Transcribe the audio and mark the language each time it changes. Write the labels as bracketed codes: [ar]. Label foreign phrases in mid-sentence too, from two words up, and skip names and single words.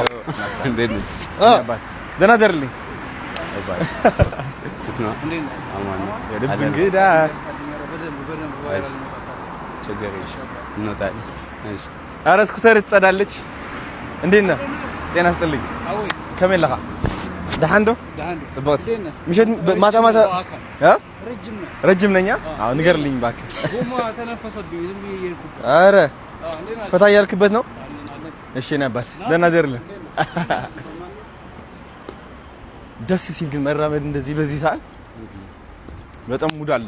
[am] እንዴት ነሽ? ደህና ደርልኝ የልብ እንግዳ ኧረ ስኩተር ትጸዳለች። እንዴት ነህ? ጤና ይስጥልኝ። [ti] ከመይ ለኻ ደሓን ዶ ጽብቕቲ ምሸት [am] ማታ ማታ ረጅም ነኝ። አዎ ንገርልኝ እባክህ። ኧረ ፈታ እያልክበት ነው? እሺ የእኔ አባት ደህና ደርልህ። ደስ ሲል ግን መራመድ እንደዚህ በዚህ ሰዓት በጣም ሙድ አለው።